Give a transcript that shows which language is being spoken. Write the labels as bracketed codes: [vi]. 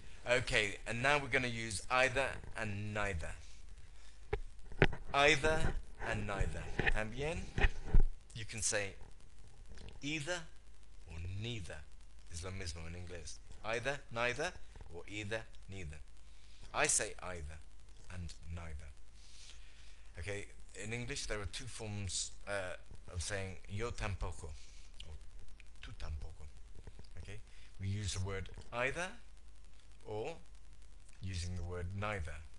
[en] Okay, and now we're going to use either and neither. Either and neither. [es] También, [en] you can say either or neither. [es] es lo mismo en inglés. Either, neither, or either, neither. [en] I say either and neither. Okay, in English there are two forms of saying [es] yo tampoco [en] or [es] tú tampoco. [en] Okay, we use the word either or using the word neither.